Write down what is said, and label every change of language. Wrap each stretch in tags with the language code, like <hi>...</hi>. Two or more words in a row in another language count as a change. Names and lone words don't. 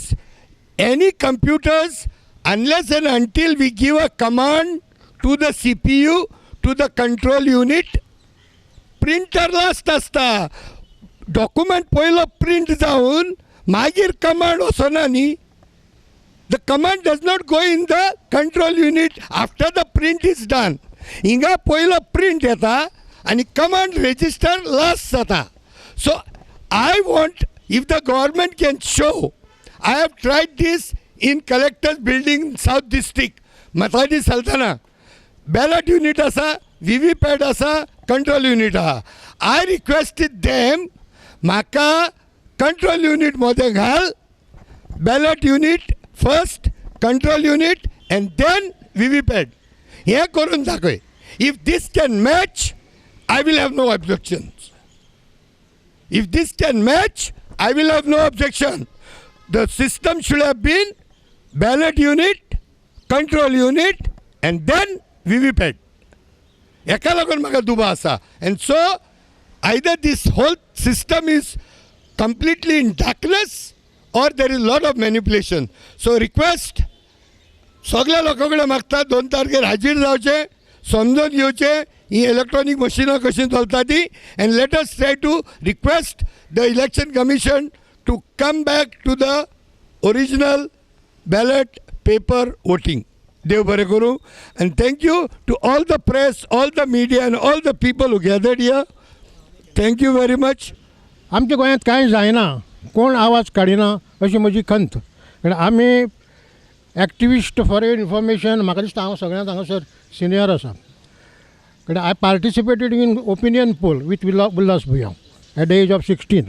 <en>Any computers, unless and until we give a command to the CPU, to the control unit, printer last आसता.</en> <kok>डॉक्युमेंट पयलो प्रिंट जावन मागीर कमांड वचना न्ही.</kok> <en>The command does not go in the control unit after the print is done.</en> <kok>हिंगा पयलो प्रिंट येता आनी</kok> <en>command register last</en> <kok>जाता.</kok> <en>So I want, if the government can show, I have tried this in collector's building in South District, Mathadi Sultana. Ballot unit</en> <kok>आसा, VVPAT आसा,</kok> <en>control unit</en> <kok>आहा.</kok> <en>I requested them,</en> <kok>म्हाका</kok> <en>control unit</en> <kok>मध्ये घाल,</kok> <en>ballot unit first, control unit and then VVPAT.</en> <kok>हे करून दाखय.</kok> <en>If this can match, I will have no objections. If this can match, I will have no objection. The system should have been ballot unit, control unit and then VVPAT.</en> <kok>हेका लागून म्हाका दुबा आसा.</kok> <en>and so either this whole system is completely in darkness or there is a lot of manipulation. So request,</en> <kok>सगळ्या लोकां कडेन मागता 2 तारखेर हाजीर जावचे, समजून घेवचे ही इलेक्ट्रॉनिक मशिनां कशी चलता ती.</kok> <en>and let us try to request the election commission to come back to the original ballot paper voting.</en> <kok>देव बरें करूं.</kok> <en>and thank you to all the press, all the media and all the people who gathered here. thank you very much.</en> <kok>आमच्या गोंयांत कांय जायना, कोण आवाज काडिना अशी म्हजी खंत. आमी</kok> <en>activist for information,</en> <kok>म्हाका दिसता हांव सगळ्यांत हांगासर सिनियर आसा.</kok> <en>I participated in opinion poll with उल्हास भुयां at the age of 16.</en>